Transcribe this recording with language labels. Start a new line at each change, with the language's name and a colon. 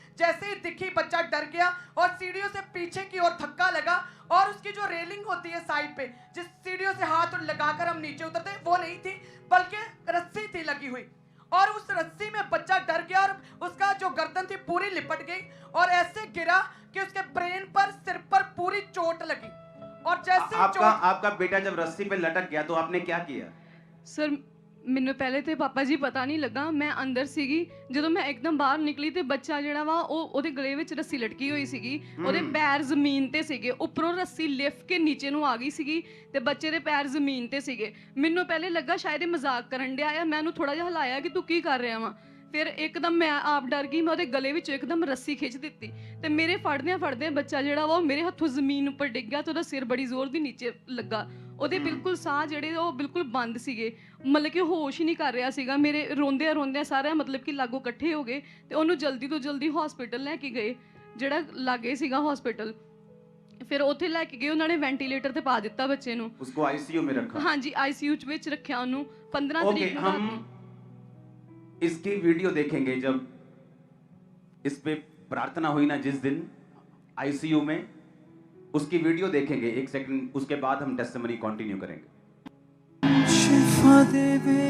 Hindi: जैसे ही दिखी बच्चा डर गया और सीढ़ियों से पीछे की ओर धक्का लगा और उसकी जो रेलिंग होती है साइड पे, जिस सीढ़ियों से हाथ लगाकर हम नीचे उतरते वो नहीं थी बल्कि रस्सी थी लगी हुई। और उस रस्सी में बच्चा डर गया और उसका जो गर्दन थी पूरी लिपट गई और ऐसे गिरा कि उसके ब्रेन पर, सिर पर पूरी चोट लगी। और जैसे आपका बेटा जब रस्सी पे लटक गया तो आपने क्या किया?
Punjabi: सर ਮੈਨੂੰ ਪਹਿਲੇ ਤੇ ਪਾਪਾ ਜੀ ਪਤਾ ਨਹੀਂ ਲੱਗਾ, ਮੈਂ ਅੰਦਰ ਸੀਗੀ। ਜਦੋਂ ਮੈਂ ਇੱਕਦਮ ਬਾਹਰ ਨਿਕਲੀ ਤੇ ਬੱਚਾ ਜਿਹੜਾ ਵਾ ਉਹ ਉਹਦੇ ਗਲੇ ਵਿੱਚ ਰੱਸੀ ਲਟਕੀ ਹੋਈ ਸੀਗੀ, ਉਹਦੇ ਪੈਰ ਜ਼ਮੀਨ ਤੇ ਸੀਗੇ, ਉੱਪਰੋਂ ਰੱਸੀ ਲਿਫਟ ਕੇ ਨੀਚੇ ਨੂੰ ਆ ਗਈ ਸੀਗੀ ਤੇ ਬੱਚੇ ਦੇ ਪੈਰ ਜ਼ਮੀਨ ਤੇ ਸੀਗੇ। ਮੈਨੂੰ ਪਹਿਲੇ ਲੱਗਾ ਸ਼ਾਇਦ ਇਹ ਮਜ਼ਾਕ ਕਰਨ ਡਿਆ ਆ, ਮੈਂ ਉਹਨੂੰ ਥੋੜਾ ਜਿਹਾ ਹਿਲਾਇਆ ਕਿ ਤੂੰ ਕੀ ਕਰ ਰਿਹਾ ਵਾ। ਫਿਰ ਇੱਕਦਮ ਮੈਂ ਆਪ ਡਰ ਗਈ, ਮੈਂ ਉਹਦੇ ਗਲੇ ਵਿੱਚੋਂ ਇੱਕਦਮ ਰੱਸੀ ਖਿੱਚ ਦਿੱਤੀ ਤੇ ਮੇਰੇ ਫੜਦਿਆਂ ਬੱਚਾ ਜਿਹੜਾ ਵਾ ਉਹ ਮੇਰੇ ਹੱਥੋਂ ਜ਼ਮੀਨ ਉੱਪਰ ਡਿੱਗ ਗਿਆ ਤੇ ਉਹਦਾ ਸਿਰ ਬੜੀ ਜ਼ੋਰ ਦੀ ਨੀਚੇ ਲੱਗਾ। ਉਹਦੇ ਬਿਲਕੁਲ ਸਾਹ ਜਿਹੜੇ ਉਹ ਬਿਲਕੁਲ ਬੰਦ ਸੀਗੇ, ਮਤਲਬ ਕਿ ਹੋਸ਼ ਹੀ ਨਹੀਂ ਕਰ ਰਿਹਾ ਸੀਗਾ। ਮੇਰੇ ਰੋਂਦਿਆਂ ਸਾਰਿਆਂ ਮਤਲਬ ਕਿ ਲਾਗੋਂ ਇਕੱਠੇ ਹੋ ਗਏ ਤੇ ਉਹਨੂੰ ਜਲਦੀ ਤੋਂ ਜਲਦੀ ਹਸਪੀਟਲ ਲੈ ਕੇ ਗਏ, ਜਿਹੜਾ ਲਾਗੇ ਸੀਗਾ ਹਸਪੀਟਲ। ਫਿਰ ਉੱਥੇ ਲੈ ਕੇ ਗਏ, ਉਹਨਾਂ ਨੇ ਵੈਂਟੀਲੇਟਰ ਤੇ ਪਾ ਦਿੱਤਾ ਬੱਚੇ ਨੂੰ।
Hindi: ਉਸਕੋ ਆਈਸੀਯੂ में रखा?
Punjabi: ਹਾਂਜੀ ਆਈਸੀਯੂ ਵਿੱਚ ਰੱਖਿਆ ਉਹਨੂੰ। 15 ਤਰੀਕ ਨੂੰ
Hindi: हम इसकी वीडियो देखेंगे जब इस पे प्रार्थना हुई ना जिस दिन आईसीयू में, उसकी वीडियो देखेंगे 1 सेकंड, उसके बाद हम टेस्टिमनी कंटिन्यू करेंगे।